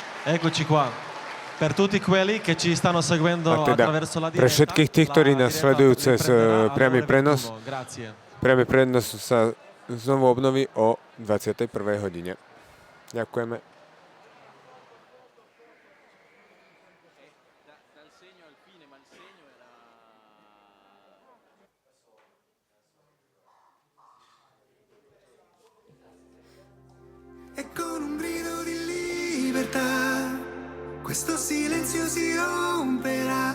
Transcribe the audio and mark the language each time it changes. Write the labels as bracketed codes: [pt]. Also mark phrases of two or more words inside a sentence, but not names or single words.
[it] Eccoci qua. Per tutti quelli che ci stanno seguendo [sk] A teda [it] attraverso la [sk] pre [it] diretta, [sk] všetkých tých, ktorí nás sledujú cez priamy prenos, [it] Grazie. [sk] priamy prenos sa znovu obnoví o 21. hodine. Ďakujeme. [it] E con un grido di libertà questo silenzio si romperà.